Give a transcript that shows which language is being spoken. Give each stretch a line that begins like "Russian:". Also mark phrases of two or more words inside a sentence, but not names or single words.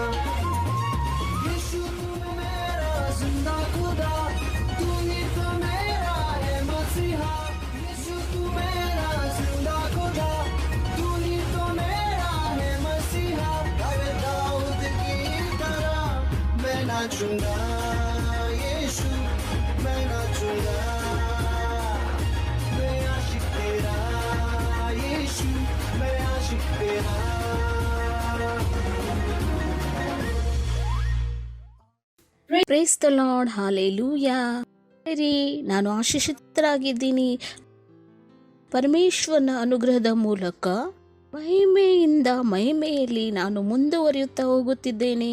Hindi: यीशु तू मेरा जिंदा खुदा तू ही तो मेरा है मसीहा यीशु तू मेरा जिंदा खुदा तू ही तो मेरा है मसीहा अरे दाऊद की तरह मैं नाचूंगा यीशु मैं नाचूंगा मैं आशिक तेरा यीशु मैं आशिक तेरा
English: Praise the Lord, hallelujah.
Kannada: ರೀ, ನಾನು ಆಶೀಷಿತರಾಗಿದ್ದೀನಿ. ಪರಮೇಶ್ವರನ ಅನುಗ್ರಹದ ಮೂಲಕ ಮಹಿಮೆಯಿಂದ ಮಹಿಮೆಯಲ್ಲಿ ನಾನು ಮುಂದುವರಿಯುತ್ತಾ ಹೋಗುತ್ತಿದ್ದೇನೆ.